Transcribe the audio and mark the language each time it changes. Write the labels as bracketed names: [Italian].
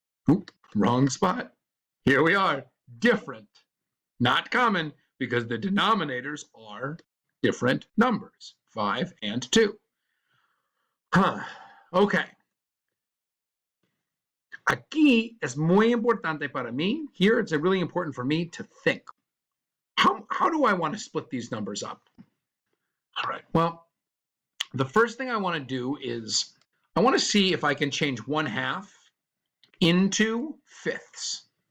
[English] Oop, wrong spot. Here we are, different. Not common because the denominators are different numbers, 5 and 2. Okay. [Spanish] Aquí es muy importante para mí. [English] Here it's really important for me to think. How do I want to split these numbers up? All right, well, the first thing I want to do is I want to see if I can change 1/2 into 5ths.